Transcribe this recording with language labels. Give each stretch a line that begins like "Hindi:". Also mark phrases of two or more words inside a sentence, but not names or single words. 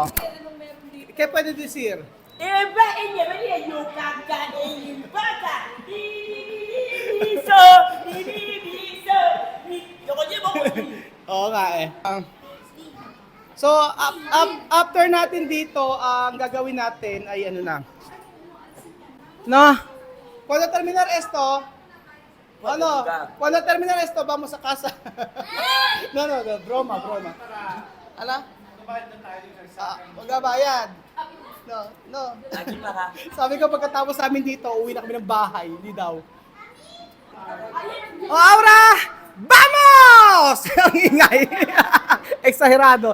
Filipino: Kaya pwede disir. Oo nga eh. So, after natin dito, ang gagawin natin ay ano na. No?
Spanish: Cuando terminar esto, cuando terminar esto, vamos a casa. No, broma.
Filipino: Ala? Magbabayad. No. Sabi ko pagkatapos namin dito, uwi na kami ng bahay. Hindi daw. O, Aura! Vamos! Ang ingay. Exagerado.